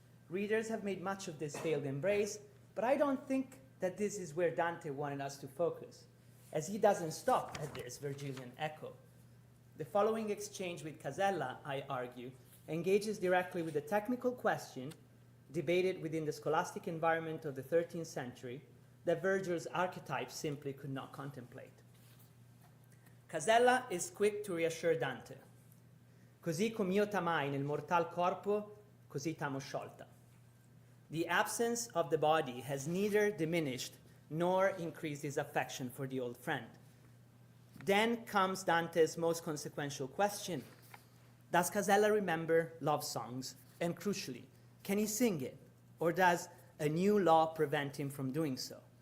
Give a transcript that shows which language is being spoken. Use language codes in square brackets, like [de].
[en] Readers have made much of this failed embrace, but I don't think that this is where Dante wanted us to focus, as he doesn't stop at this Virgilian echo. The following exchange with Casella, I argue, engages directly with the technical question, debated within the scholastic environment of the 13th century, that Virgil's archetype simply could not contemplate. Casella is quick to reassure Dante. [it] Così com'io t'amai nel mortal corpo, così t'amo sciolta. [en] The absence of the body has neither diminished nor increased his affection for the old friend. Then comes Dante's most consequential question. Does Casella remember love songs? And crucially, can he sing it? Or does a new law prevent him from doing so?